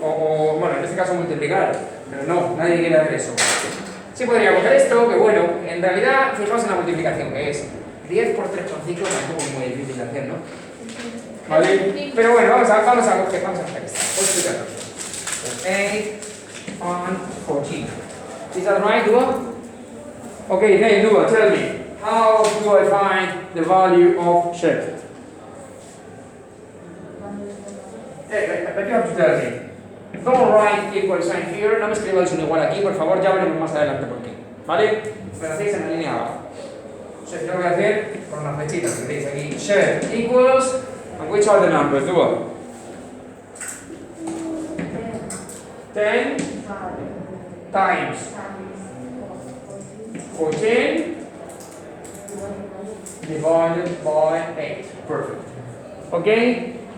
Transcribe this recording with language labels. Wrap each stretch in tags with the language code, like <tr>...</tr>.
<es>O, bueno, en este caso multiplicar. Pero no, nadie quiere hacer eso. Sí podría coger esto, que bueno, en realidad, fijaos en la multiplicación, que es 10 por 3,5, tampoco es muy difícil de hacer, ¿no? ¿Vale? Pero bueno, vamos a hacer esto. 8 y 14.</es> <en>8 and 14. Is that right, Dua? Okay, then Dua, tell me, how do I find the value of shed? But you have to tell me. Don't write equal sign here,</en> <es>no me escribáis un igual aquí, por favor, ya veremos más adelante por qué. ¿Vale? Me lo hacéis en la línea abajo. Yo lo voy a hacer con unas flechitas que tenéis aquí.</es> <en>Shed equals, and which are the numbers? Dua. 10 times 14 divided by 8. Perfect. Okay?</en>